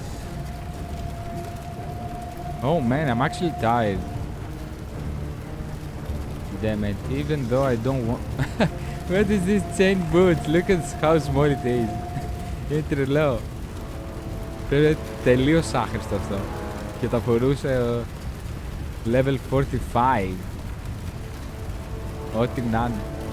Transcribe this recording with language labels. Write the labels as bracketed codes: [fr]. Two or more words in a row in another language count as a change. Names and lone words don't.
[en] Oh man, I'm actually tired. Damn it, even though I don't want... What is this chain boots? Look at how small it is. [el] Είναι τρελό. Πρέπει να είναι τελείως άχρηστο αυτό. Και τα φορούσε level 45. Ό,τι να είναι.